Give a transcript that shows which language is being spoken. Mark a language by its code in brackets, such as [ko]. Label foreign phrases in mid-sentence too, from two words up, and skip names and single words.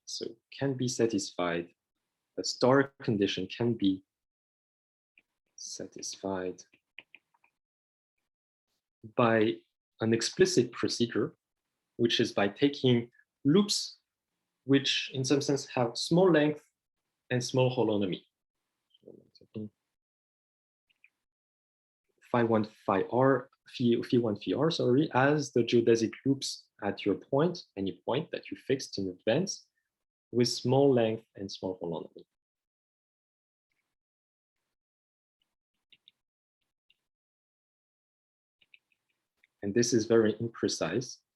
[en] So can be satisfied, a star condition can be satisfied by an explicit procedure, which is by taking loops which in some sense have small length and small holonomy. Phi1, phi r, phi1, phi r, sorry, as the geodesic loops at your point, any point that you fixed in advance, with small length and small holonomy. And this is very imprecise.